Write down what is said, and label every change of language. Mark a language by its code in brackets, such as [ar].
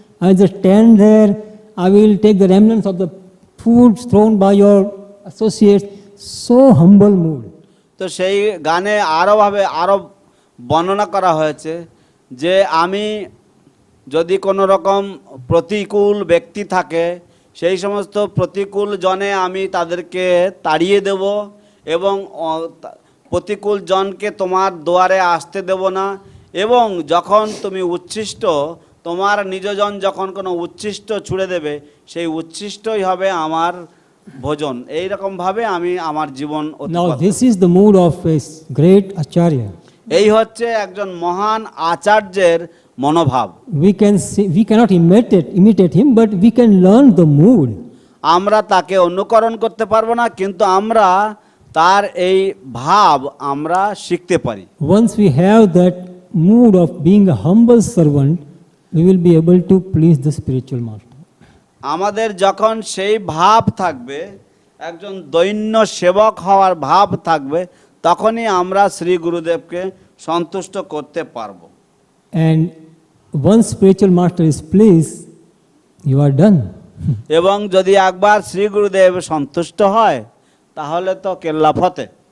[en] I will just stand there. I will take the remnants of the food thrown by your associates. So humble mood. [bn] তো সেই গানে আরো বর্ণনা করা হয়েছে যে আমি যদি কোনো রকম প্রতিকূল ব্যক্তি থাকে, সেই সমস্ত প্রতিকূল জনে আমি তাদেরকে তাড়িয়ে দেব এবং প্রতিকূল জনকে তোমার দুয়ারে আসতে দেব না। এবং যখন তুমি উচ্ছিষ্ট, তোমার নিজজন যখন কোনো উচ্ছিষ্ট ছুড়ে দেবে, সেই উচ্ছিষ্টই হবে আমার ভোজন। এইরকমভাবে আমি আমার জীবন। [en] Now this is the mood of a great acharya. [bn] এই হচ্ছে একজন মহান আচার্যের মনোভাব। [en] We cannot imitate him, but we can learn the mood. [bn] আমরা তাকে অনুকরণ করতে পারবো না, কিন্তু আমরা তার এই ভাব আমরা শিখতে পারি। [en] Once we have that mood of being a humble servant, we will be able to please the spiritual master. [bn] আমাদের যখন সেই ভাব থাকবে, একজন দৈন্য সেবক হওয়ার ভাব থাকবে, তখনই আমরা শ্রী গুরুদেবকে সন্তুষ্ট করতে পারবো। [en] And once spiritual master is pleased, you are done. [bn] এবং যদি একবার শ্রী গুরুদেব সন্তুষ্ট হয়, তাহলে তো কেল্লা ফতে।